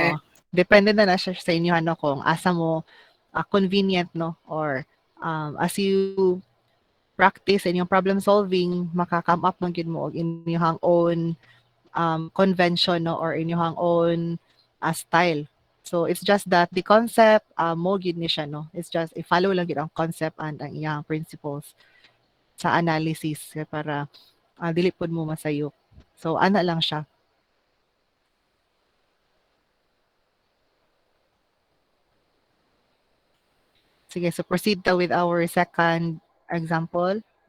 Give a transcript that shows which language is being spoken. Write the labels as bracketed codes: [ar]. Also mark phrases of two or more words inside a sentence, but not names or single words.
[ceb] Oo. Depende na siya sa inyo ano kung asa mo convenient, no, [en] or as you practice in [ceb] yung [en] problem solving, [ceb] maka-come up man gid mo og inyong [en] own convention, [ceb] no, or inyong [en] own style. So it's just that the concept [ceb] mo gid ni siya, no. [en] It's just [ceb] i-follow lang gid ang concept and ang iyang principles sa analysis para dili pud mo masayop. So ana lang siya. Sige, so proceed ta [en] with our second example.